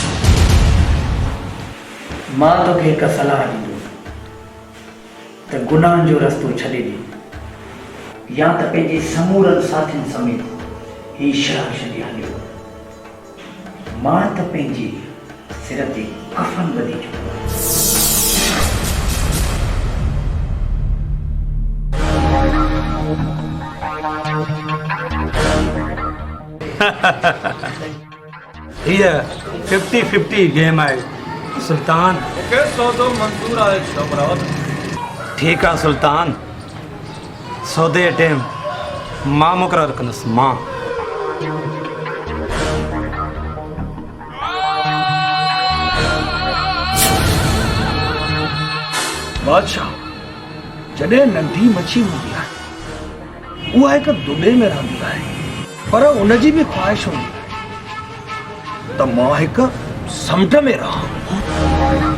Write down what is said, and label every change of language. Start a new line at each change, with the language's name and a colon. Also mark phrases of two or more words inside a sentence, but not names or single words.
Sindhi: मां तोखे हिकु सलाह ॾींदुसि त गुनाहनि जो रस्तो छॾे ॾे या त पंहिंजे समूरनि साथियुनि समेत ही शहर छॾे हलियो मां त पंहिंजी सिर ते कफन ॿधी चुको
Hindi: ये 50-50 गेम है सुल्तान।
Sindhi: मूंखे सौदो मंज़ूर आहे छोकिरा।
Hindi: ठीक है
Sindhi: सुल्तान, सौदे टाइम मां मुक़ररु कंदुसि। मां बादशाह, जॾहिं नंढी मच्छी हूंदी आहे उहा हिकु दुबे में रहंदी आहे, पर उनजी बि ख़्वाहिश हूंदी आहे त मां हिकु समुंड में रहां।